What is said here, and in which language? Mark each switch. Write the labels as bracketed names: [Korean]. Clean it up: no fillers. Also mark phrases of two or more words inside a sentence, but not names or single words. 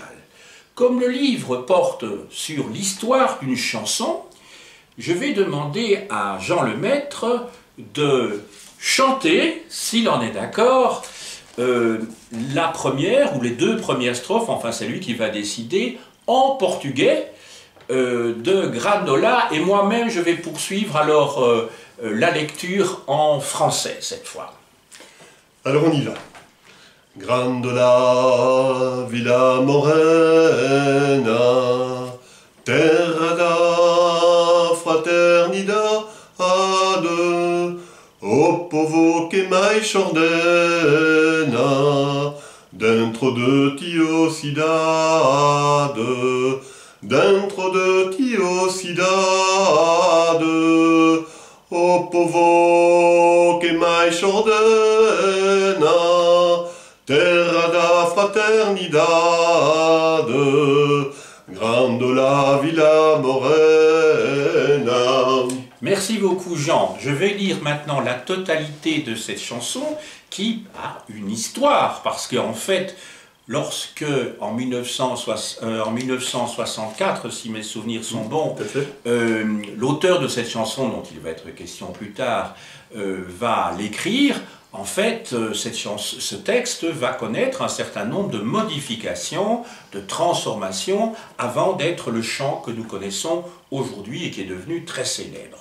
[French] Comme le livre porte sur l'histoire d'une chanson, je vais demander à Jean Lemaître de chanter, s'il en est d'accord, la première ou les deux premières strophes, enfin c'est lui qui va décider, en portugais de Granola, et moi-même je vais poursuivre alors la lecture en français cette fois. Alors on y va. [Portuguese] Granola, Villa Morena, terra da fraternidade, o povo que mais ordena, dentro de tio cidade, dentro de tio cidade, o povo que mais ordena, terra da fraternidade, Granola, Villa Morena. [French] Merci beaucoup Jean. Je vais lire maintenant la totalité de cette chanson qui a une histoire, parce qu'en fait, lorsque, en 1964, si mes souvenirs sont bons, l'auteur de cette chanson, dont il va être question plus tard, va l'écrire, en fait, ce texte va connaître un certain nombre de modifications, de transformations, avant d'être le chant que nous connaissons aujourd'hui et qui est devenu très célèbre.